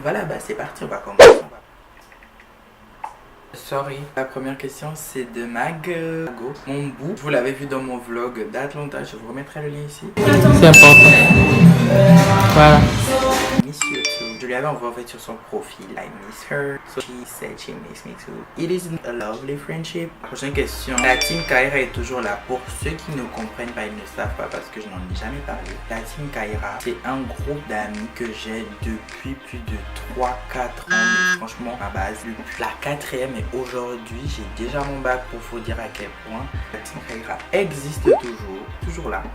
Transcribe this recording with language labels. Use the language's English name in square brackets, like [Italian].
[French] Voilà, bah c'est parti, on va commencer. [English] Sorry. [French] La première question c'est de Mago, mon bout. Vous l'avez vu dans mon vlog d'Atlanta, je vous remettrai le lien ici. C'est important. Voilà. [English] Miss you too. [French] Je lui avais envoyé en fait sur son profil. [English] I miss her. So she said she miss me too. It is a lovely friendship. [French] Prochaine question. La team Kaira est toujours là. Pour ceux qui ne comprennent pas, ils ne savent pas parce que je n'en ai jamais parlé. La team Kaira, c'est un groupe d'amis que j'ai depuis plus de 3-4 ans. Mais franchement, à base, depuis la 4e et aujourd'hui, j'ai déjà mon bac pour vous dire à quel point la team Kaira existe toujours. Toujours là.